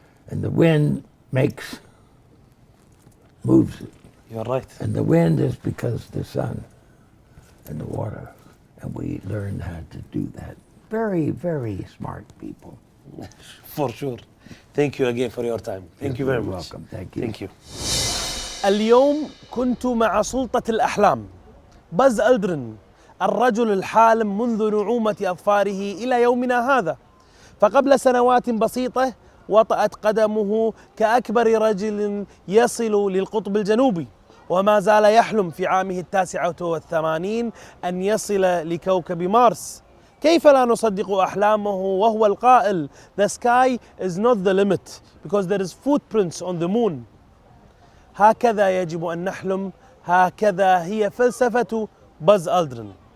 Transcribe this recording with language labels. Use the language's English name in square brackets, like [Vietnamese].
[English] And the wind moves it. You're right. And the wind is because the sun and the water. And we learned how to do that. Very, very smart people. For sure. Thank you again for your time. Thank you very much. Welcome. Thank you. Thank you. [Arabic] اليوم كنت مع سلطة الأحلام باز ألدرن، الرجل الحالم منذ نعومة أظفاره إلى يومنا هذا. فقبل سنوات بسيطة وطأت قدمه كأكبر رجل يصل للقطب الجنوبي، وما زال يحلم في عامه 89 أن يصل لكوكب مارس. كيف لا نصدق أحلامه وهو القائل [English] The sky is not the limit because there is footprints on the moon. [Arabic] هكذا يجب أن نحلم، هكذا هي فلسفة باز ألدرن.